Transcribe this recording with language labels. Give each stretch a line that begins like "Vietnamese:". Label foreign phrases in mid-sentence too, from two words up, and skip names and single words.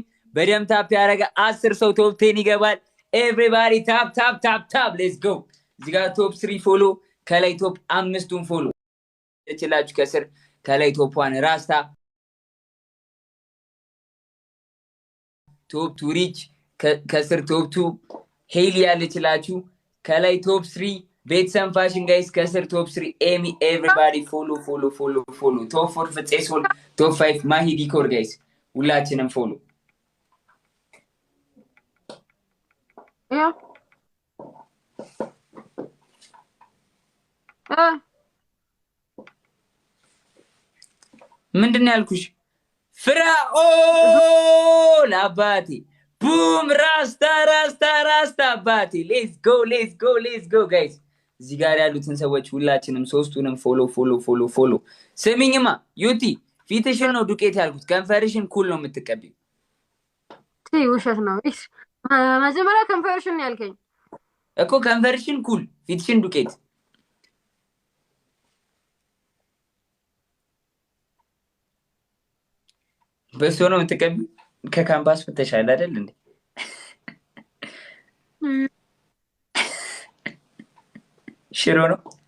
Amharic: በደንብ ታፕ ያረጋ 10 ሰው ቶፕ 10 ይገባል
English: everybody tap let's go
Amharic: እዚህ ጋር ቶፕ 3 ፎሎ ከላይ ቶፕ 5ቱን ፎሎ እችላችሁ ከስር ከላይ ቶፕ 1 ራስታ ቶፕ 2 ሪች ከስር ቶፕ 2 ሄሊ ያለችላችሁ ከላይ ቶፕ 3 ቤተሰን ፋሽን ጋይስ ከስር ቶፕ 3 ኤሚ
English: everybody follow
Amharic: ቶፕ 4 ፍፄሶል ቶፕ 5 ማሂ ዲኮር ጋይስ ሁላችንም ፎሎ ያ ምንድነው ያልኩሽ ፍራኦል አባቴ ቡም ራስታ አባቴ
English: let's go guys
Amharic: እዚህ ጋር ያሉትን ሰዎች ሁላችንም ሶስቱንም ፎሎ ስሚኝማ ዩቲ ፊትሽን ነው ዱቄት ያልኩት ከንፈርሽን ኩል ነው የምትቀቢው ውሸት ነው እሺ መጀመሪያ ከንፈርሽን ያልከኝ እኮ ከንፈርሽን ኩል ፊትሽን ዱቄት በሱ ነው የምትቀቢው ከካምፓስ ፍተሻል አይደል እንዴ ሽሮ ነው